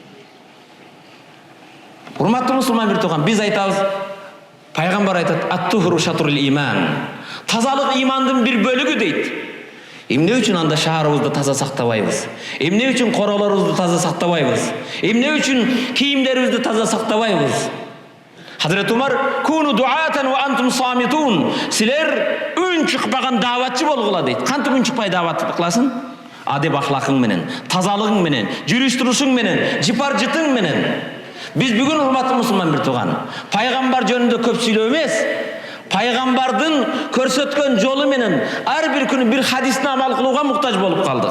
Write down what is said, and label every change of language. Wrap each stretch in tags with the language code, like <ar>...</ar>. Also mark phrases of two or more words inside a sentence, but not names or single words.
<ky>Урматтуу мусулман бир тууган, биз айтабыз, пайгамбар айтат:</ky> <ar>"الطهور شطر الإيمان."</ar> <ky>Тазалык имандын бир бөлүгү дейт. Эмне үчүн анда шаарыбызды таза сактабайбыз? Эмне үчүн королорубузду таза сактабайбыз? Эмне үчүн кийимдерибизди таза сактабайбыз?</ky> <ar>Hazret Umar, "كونوا دعاة وأنتم صامتون."</ar> <ky>Силер үн чыкпаган дааватчы болгула дейт. Кантип үн чыкпай даават кыласың? Адеп ахлакың менен, тазалыгың менен, жүрүш турушуң менен, жипар жытың менен. Биз бүгүн урматтуу мусулман бир тууган, пайгамбар жөнүндө көп сүйлөө эмес, Пайгамбардын көрсөткөн жолу менен ар бир күнү бир хадисти амал кылууга муктаж болуп калдык.</ky>